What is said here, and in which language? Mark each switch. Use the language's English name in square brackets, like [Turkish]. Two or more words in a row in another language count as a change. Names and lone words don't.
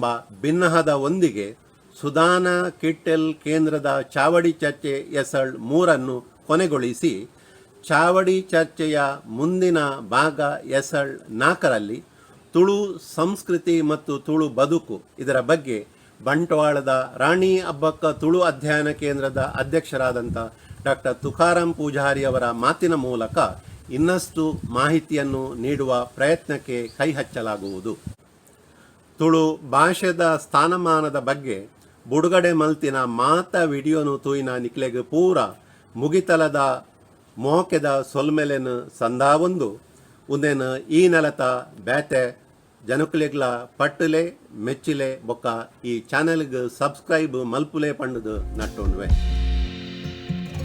[Kannada] ಭಿನ್ನಹದ ಒಂದಿಗೆ ಸುಧಾನಾ ಕಿಟ್ಟೆಲ್ ಕೇಂದ್ರದ ಚಾವಡಿ ಚರ್ಚೆ ಎಸಳ್ 3 ಕೊನೆಗೊಳಿಸಿ ಚಾವಡಿ ಚರ್ಚೆಯ ಮುಂದಿನ ಭಾಗ ಎಸಳ್ 4ರಲ್ಲಿ ತುಳು ಸಂಸ್ಕೃತಿ ಮತ್ತು ತುಳು ಬದುಕು ಇದರ ಬಗ್ಗೆ ಬಂಟ್ವಾಳದ ರಾಣಿ ಅಬ್ಬಕ್ಕ ತುಳು ಅಧ್ಯಯನ ಕೇಂದ್ರದ ಅಧ್ಯಕ್ಷರಾದಂಥ ಡಾಕ್ಟರ್ ತುಕಾರಾಮ್ ಪೂಜಾರಿ ಅವರ ಮಾತಿನ ಮೂಲಕ ಇನ್ನಷ್ಟು ಮಾಹಿತಿಯನ್ನು ನೀಡುವ ಪ್ರಯತ್ನಕ್ಕೆ ಕೈ ಹಚ್ಚಲಾಗುವುದು. [Tulu] ತುಳು ಭಾಷೆದ ಸ್ಥಾನಮಾನದ ಬಗ್ಗೆ ಬುಡುಗಡೆ ಮಲ್ತಿನ ಮಾತ ವಿಡಿಯೋನು ತೂಯಿನ ನಿಕ್ಲೆಗೆ ಪೂರ ಮುಗಿತಲದ ಮೋಕೆದ ಸೊಲ್ಮೆಲೆನು ಸಂದಾವೊಂದು ಉಂದೆನು ಈ ನೆಲತ ಬ್ಯಾತೆ ಜನಕುಲೆಗ್ಲ ಪಟ್ಟುಲೆ ಮೆಚ್ಚಿಲೆ ಬೊಕ್ಕ ಈ ಚಾನೆಲ್ಗೆ ಸಬ್ಸ್ಕ್ರೈಬ್ ಮಲ್ಪುಲೆ ಪಂಡುದು ನಟ್ಟೊಂಡ್ವೆ.